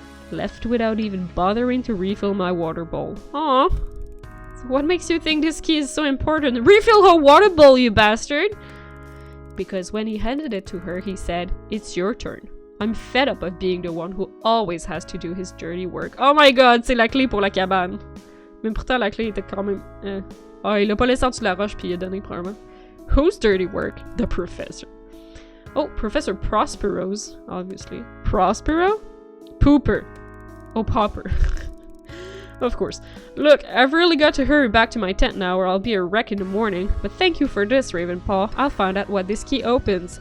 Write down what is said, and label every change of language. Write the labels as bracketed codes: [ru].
[en] Left without even bothering to refill my water bowl. Aw. So what makes you think this key is so important? Refill her water bowl, you bastard! Because when he handed it to her, he said, "It's your turn. I'm fed up of being the one who always has to do his dirty work." [fr] Oh my god, c'est la clé pour la cabane. Mais pourtant, la clé était quand même... Ah, il l'a pas laissé en dessous de la roche puis il a donné probablement. [en] Whose dirty work? The professor. Oh, Professor Prospero's, obviously. Prospero? Pooper. Oh, Popper. Of course. Look, I've really got to hurry back to my tent now or I'll be a wreck in the morning. But thank you for this, Ravenpaw. I'll find out what this key opens.